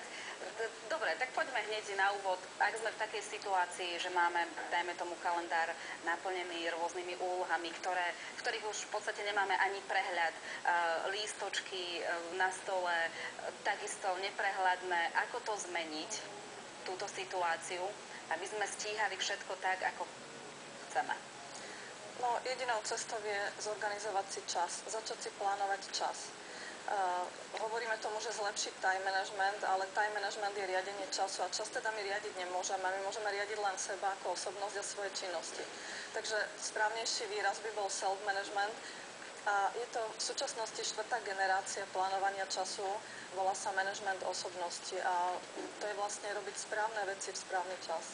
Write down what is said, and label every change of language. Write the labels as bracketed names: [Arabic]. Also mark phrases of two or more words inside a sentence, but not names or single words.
[Slovak] Dobre, tak poďme hneď na úvod. Ak sme v takej situácii, že máme, dajme tomu, kalendár naplnený rôznymi úlohami, ktorých už v podstate nemáme ani prehľad, lístočky na stole, takisto neprehľadné, ako to zmeniť, túto situáciu, aby sme stíhali všetko tak, ako chceme? No, jedinou cestou je zorganizovať si čas, začať si plánovať čas. Hovoríme tomu, že zlepšiť [English] time management, [Slovak] ale [English] time management [Slovak] je riadenie času a čas teda my riadiť nemôžeme. My môžeme riadiť len seba ako osobnosť a svoje činnosti. Takže správnejší výraz by bol self-management a je to v súčasnosti 4. generácia plánovania času, volá sa management osobnosti a to je vlastne robiť správne veci v správny čas.